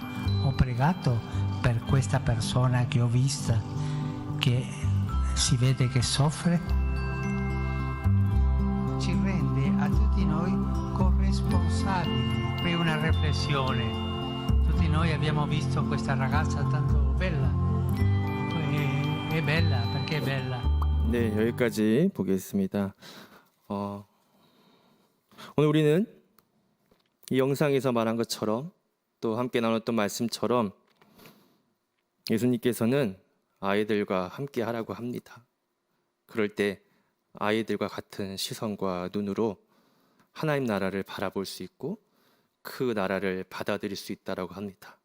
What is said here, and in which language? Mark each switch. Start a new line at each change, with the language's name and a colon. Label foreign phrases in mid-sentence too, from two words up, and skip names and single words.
Italian: Ho pregato per questa persona che ho vista, che si vede che soffre? Ci rende a tutti noi corresponsabili. Qui una riflessione. Tutti noi abbiamo visto questa ragazza tanto bella. È bella, perché è bella.
Korean: 네, 여기까지 보겠습니다. 오늘 우리는 이 영상에서 말한 것처럼 또 함께 나눴던 말씀처럼 예수님께서는 아이들과 함께 하라고 합니다. 그럴 때 아이들과 같은 시선과 눈으로 하나님 나라를 바라볼 수 있고 그 나라를 받아들일 수 있다라고 합니다.